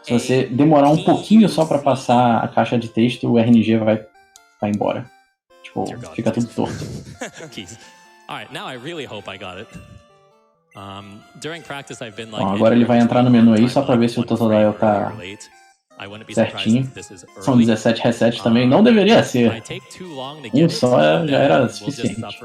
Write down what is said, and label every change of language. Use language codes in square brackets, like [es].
[pt] Se você demorar um pouquinho só pra passar a caixa de texto, o RNG vai embora. Tipo, fica tudo torto. [en] Alright, now I really hope I got it. During practice I've been like, [pt] bom, agora ele vai entrar no menu aí só pra ver se o Totodile tá certinho. São 17 resets também, não deveria ser. Um só já era suficiente.